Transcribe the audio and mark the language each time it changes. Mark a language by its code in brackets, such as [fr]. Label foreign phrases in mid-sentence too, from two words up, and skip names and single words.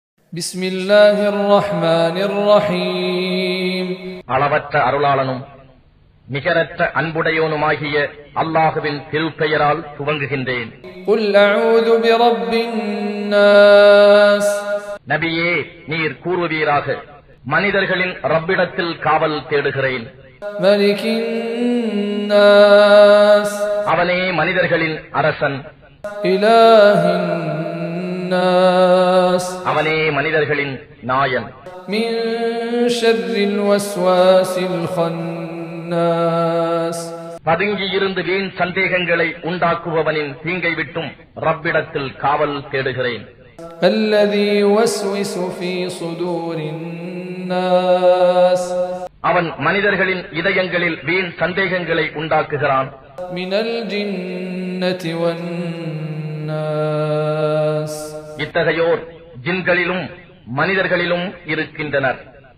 [ar] بسم الله الرحمن الرحيم [ta] அளவற்ற அருளாளனும் நிகரற்ற அன்புடையோனுமாகிய அல்லாஹ்வின் திருப்பெயரால் துவங்குகின்றேன். [ar] قل أعوذ برب الناس [ta] நபியே, நீர் கூறுவீராக, மனிதர்களின் ரப்பிடத்தில் காவல் தேடுகிறேன். [ar] ملك الناس [ta] அவனே மனிதர்களின் அரசன். [ar] إله الناس [ta] அவனே மனிதர்களின் நாயன். [ar] من شر الوسواس الخناس [ta] பதுங்கியிருந்து வீண் சந்தேகங்களை உண்டாக்குபவனின் தீங்கை விட்டும் ரப்பிடத்தில் காவல் தேடுகிறேன். [ar] الذي يوسوس في صدور الناس [ta] அவன் மனிதர்களின் இதயங்களில் வீண் சந்தேகங்களை உண்டாக்குகிறான். [ar] من الجنة والناس [ta] இத்தகையோர் ஜின்களிலும் மனிதர்களிலும் இருக்கின்றனர்.